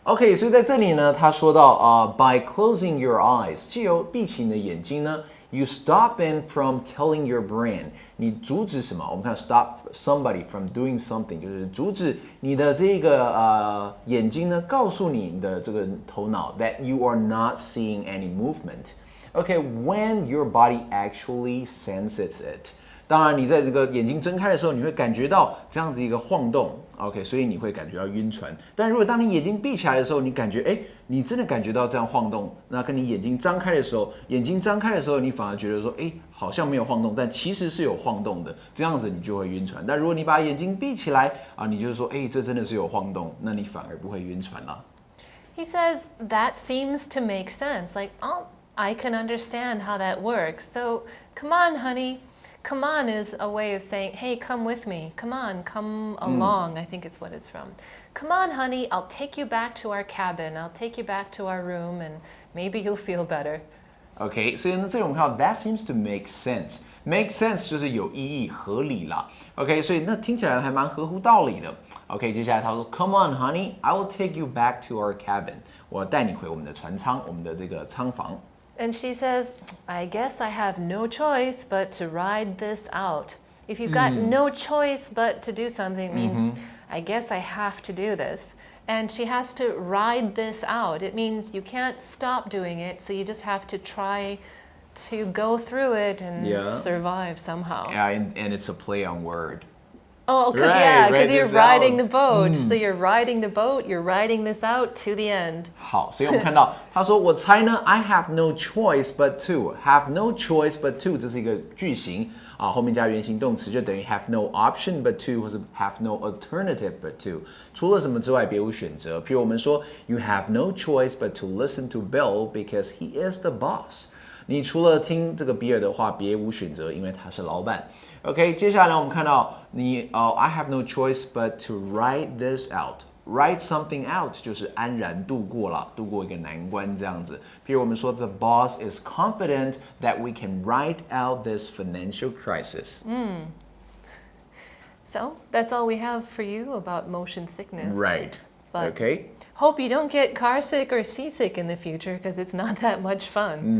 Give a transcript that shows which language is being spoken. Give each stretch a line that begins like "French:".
Chinese: OK， 所以在这里呢，他说到
English: by closing your eyes，
Chinese: 藉由闭起你的眼睛呢 ，
English: you stop them from telling your brain，
Chinese: 你阻止什么？我们看
English: stop somebody from doing something，
Chinese: 就是阻止你的这个眼睛呢，告诉你的这个头脑
English: that you are not seeing any movement。
Chinese: OK，
English: when your body actually senses it。
Chinese: 当然，你在这个眼睛睁开的时候，你会感觉到这样子一个晃动 ，OK， 所以你会感觉到晕船。但如果当你眼睛闭起来的时候，你感觉，你真的感觉到这样晃动，那跟你眼睛张开的时候，你反而觉得说，好像没有晃动，但其实是有晃动的，这样子你就会晕船。但如果你把眼睛闭起来你就是说，这真的是有晃动，那你反而不会晕船了。
English: He says that seems to make sense. Like, oh, I can understand how that works. So, come on, honey. Come on is a way of saying, hey, come with me. Come on, come along, I think it's what it's from. Come on, honey, I'll take you back to our cabin. I'll take you back to our room, and maybe you'll feel better.
Chinese: OK， 所以呢，这里我们看到
English: that seems to make sense。 make sense
Chinese: 就是有意义、合理啦。OK， 所以那听起来还蛮合乎道理的。 OK， 接下来他说 ，
English: Come on, honey, I will take you back to our cabin。
Chinese: 我带你回我们的船舱，我们的这个舱房。
English: And she says, I guess I have no choice but to ride this out. If you've got no choice but to do something, it means, I guess I have to do this. And she has to ride this out. It means you can't stop doing it, so you just have to try to go through it and survive somehow. Yeah, and it's a play on word. Oh, because you're riding the boat. So you're riding the boat, you're riding this out to the end.
Chinese: 好，所以我们看到他说，我猜呢 ，
English: I have no choice but to
Chinese: have no choice but to， 这是一个句型后面加原形动词就等于
English: have no option but to，
Chinese: 或是
English: have no alternative but to，
Chinese: 除了什么之外别无选择。譬如我们说
English: ，You have no choice but to listen to Bill because he is the boss。
Chinese: 你除了听这个比尔的话，别无选择，因为他是老板。 OK， 接下来呢，我们看到
English: I have no choice but to write this out. Write something out
Chinese: 就是安然度过了，度过一个难关这样子。譬如我们说
English: The boss is confident that we can ride out this financial crisis. So that's all we have for you about motion sickness. Right. But OK. Hope you don't get car sick or seasick in the future because it's not that much fun.